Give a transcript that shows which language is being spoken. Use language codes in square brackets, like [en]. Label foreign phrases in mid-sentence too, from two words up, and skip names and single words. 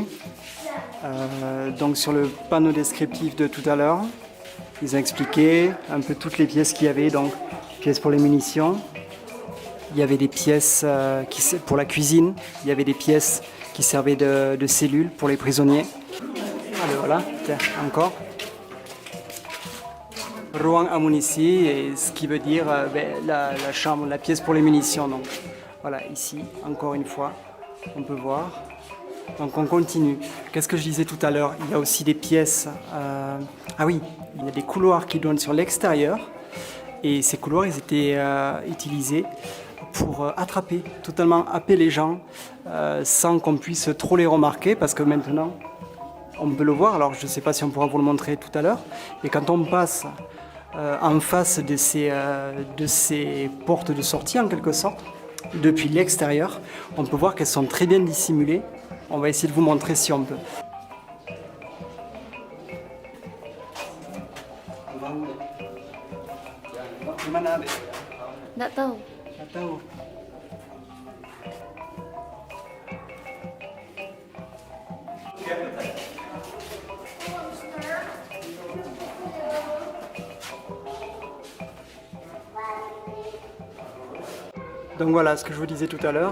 [fr] Donc sur le panneau descriptif de tout à l'heure, ils ont expliqué un peu toutes les pièces qu'il y avait. Donc pièces pour les munitions, il y avait des pièces pour la cuisine, il y avait des pièces qui servaient de cellules pour les prisonniers. Allez, voilà, tiens, encore. [id] Ruang amunisi, [fr] et ce qui veut dire la chambre, la pièce pour les munitions. Donc voilà, ici, encore une fois, on peut voir. Donc on continue. Qu'est-ce que je disais tout à l'heure? Il y a aussi des pièces. Ah oui, il y a des couloirs qui donnent sur l'extérieur. Et ces couloirs, ils étaient utilisés pour attraper, totalement happer les gens sans qu'on puisse trop les remarquer. Parce que maintenant, on peut le voir. Alors je ne sais pas si on pourra vous le montrer tout à l'heure. Mais quand on passe en face de ces portes de sortie, en quelque sorte, depuis l'extérieur, on peut voir qu'elles sont très bien dissimulées. On va essayer de vous montrer si on peut. [id] Nggak tahu. Nggak tahu. [fr] Donc voilà ce que je vous disais tout à l'heure.